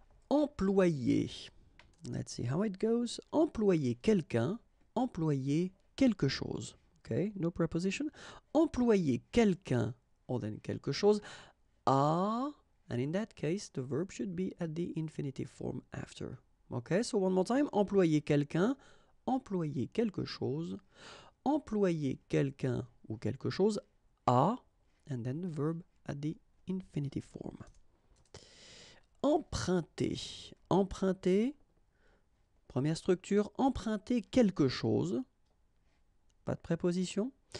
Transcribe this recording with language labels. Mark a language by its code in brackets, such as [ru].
[fr] Employer. [en] Let's see how it goes. [fr] Employer quelqu'un, employer quelque chose. [en] Okay, no preposition. [fr] Employer quelqu'un, [en] or then [fr] quelque chose, à, [en] And in that case, the verb should be at the infinitive form after. Okay, so one more time. [fr] Employer quelqu'un, employer quelque chose, employer quelqu'un ou quelque chose a, [en] and then the verb at the infinitive form. [fr] Emprunter. Emprunter, première structure, emprunter quelque chose, pas de préposition.